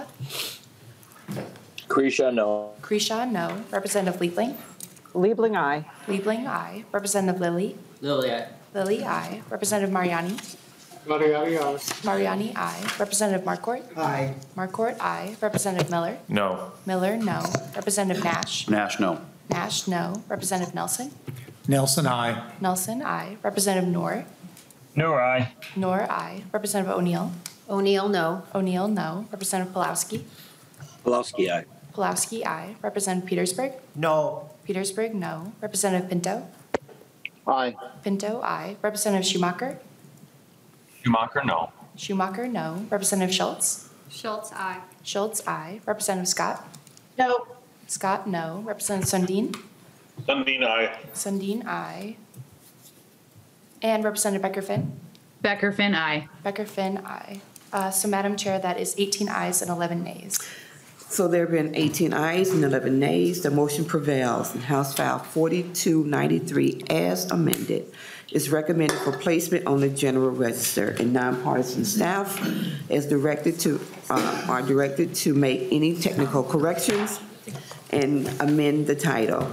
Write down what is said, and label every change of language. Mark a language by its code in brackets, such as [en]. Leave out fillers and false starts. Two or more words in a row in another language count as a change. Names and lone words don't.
[en] Kresha, no. Kresha, no. Representative Liebling. Liebling, aye. Liebling, aye. Representative Lilly. Lily, aye. Lilly, aye. Representative Mariani. Mariani, aye. Mariani, aye. Representative Marquardt. Aye. Marquardt, aye. Representative Miller. No. Miller, no. Representative Nash. Nash, no. Nash, no. Representative Nelson. Nelson, aye. Nelson, aye. Representative Noor. Noor, aye. Noor, aye. Representative O'Neill. O'Neill, no. O'Neill, no. Representative Pulowski. Pulowski, aye. Pulowski, aye. Representative Petersburg. No. Petersburg, no. Representative Pinto. Aye. Pinto, aye. Representative Schumacher. Schumacher, no. Schumacher, no. Representative Schultz? Schultz, aye. Schultz, aye. Representative Scott? No. Scott, no. Representative Sundin? Sundin, aye. Sundin, aye. And Representative Becker-Finn? Becker-Finn, aye. Becker-Finn, aye. So Madam Chair, that is 18 ayes and 11 nays. So there have been 18 ayes and 11 nays. The motion prevails. And House File 4293, as amended, is recommended for placement on the General Register, and nonpartisan staff are directed to make any technical corrections and amend the title.